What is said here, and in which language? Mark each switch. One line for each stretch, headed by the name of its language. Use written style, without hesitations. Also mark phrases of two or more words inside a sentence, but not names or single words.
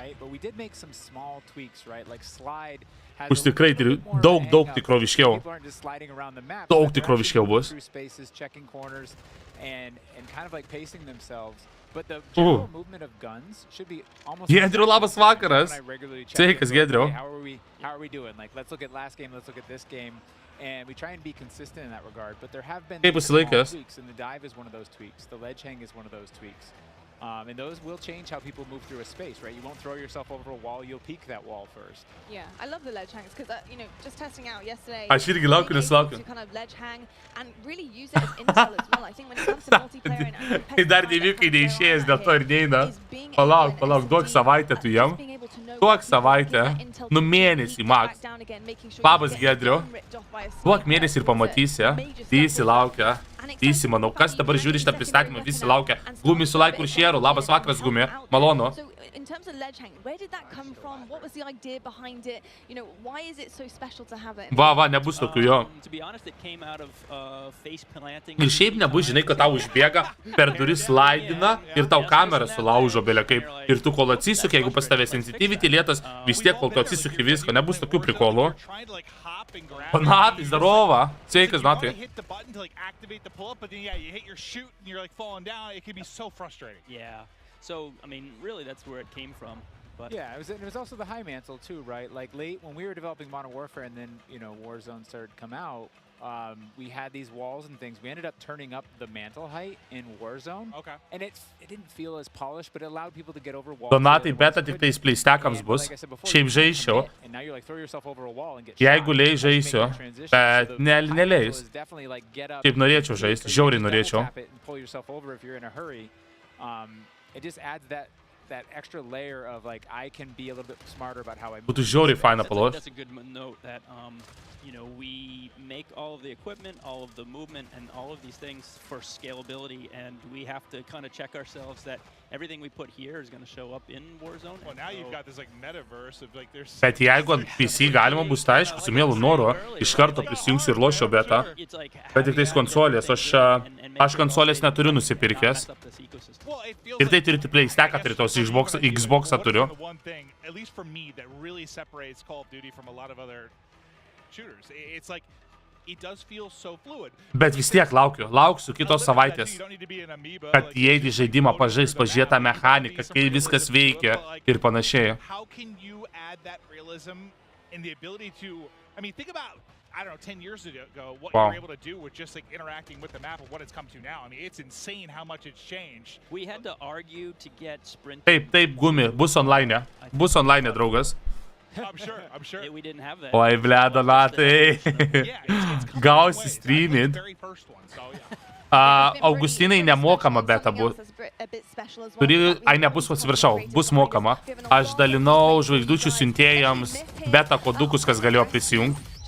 Lithuanian: Bus tikrai daug tikroviškiau. Daug tikroviškiau bus. Giedriu, labas vakaras. Sveikas, Giedriu.
English: And we try and be consistent in that regard, but there have been small tweaks, and the dive is one of those tweaks. The ledge hang is one of those tweaks. And those will change how people move through a space, right? You won't throw yourself over a wall, you'll peek that wall first. Yeah, I love the ledge hangs because, you know, just testing out yesterday,
Lithuanian: Aš irgi laukiu, nes laukiu.
English: to kind of ledge hang and really use it as intel as well. I think when it comes to multiplayer and
Lithuanian: Tai dar nevykai neišėjęs, dėl to ir neina. Palauk, duok savaitę tu jam. Duok savaitę. Nu mėnesį, Max. Labas, Giedriu. Duok mėnesį ir pamatysi. Visi laukia. Visi, manau, kas dabar žiūri šitą pristatymą, visi laukia. Gumi su laiku ir šėru. Labas vakaras, Gumi. Malonu.
English: In terms of ledge hang, where did that come from? What was the idea behind it? You know, why is it so special to have it?
Lithuanian: Va, nebus tokių jo.
English: To be honest, it came out of face planting.
Lithuanian: Ir šiaip nebus, žinai, kad tau užbėga, per duris slaidina ir tau kamerą sulaužo belia kaip. Ir tu kol atsisuki, jeigu pas tavė sensitivity lėtas, vis tiek kol tu atsisuki visko, nebus tokių prikolų. Natai, zdarova. Sveikas, Natai.
English: Yeah. So, I mean, really, that's where it came from. But yeah, it was also the high mantle too, right? Like late when we were developing Modern Warfare, and then you know Warzone started to come out. We had these walls and things. We ended up turning up the mantle height in Warzone. Okay. And it didn't feel as polished, but it allowed people to get over walls.
Lithuanian: Donatai beta tik tais pleistekams bus. Šiaip žaisčiau. Jeigu leis žaisiu, bet neleis. Taip norėčiau žaisti, žiauriai norėčiau. Būtų žiauriai faina palošti.
English: You know, we make all of the equipment, all of the movement, and all of these things for scalability, and we have to kind of check ourselves that everything we put here is going to show up in Warzone. Well, now you've got this like metaverse of like there's.
Lithuanian: Bet jeigu ant PC galima bus, tai aišku, su mielu noru, iš karto prisijungsiu ir lošiu betą. Bet tik tais konsolės, aš konsolės neturiu nusipirkęs. Ir tai turiu play stacką, turiu tos Xbox'ą turiu.
English: At least for me, that really separates Call of Duty from a lot of other shooters. It's like it does feel so fluid.
Lithuanian: Bet vis tiek lauksiu kitos savaitės, kad įeiti į žaidimą pažiūrėti tą mechaniką, kai viskas veikia ir panašiai.
English: How can you add that realism and the ability to, I mean, think about, I don't know, 10 years ago, what you were able to do with just like interacting with the map and what it's come to now. I mean, it's insane how much it's changed. We had to argue to get sprint.
Lithuanian: Taip, Gumi, bus online, draugas.
English: I'm sure. We didn't have that.
Lithuanian: Oi, ble, donatai. Gausi streamint. Augustinai nemokama beta bus. Nebus, atsiprašau, bus mokama. Aš dalinau žvaigždučių siuntėjams beta kodukus, kas galėjo prisijungti.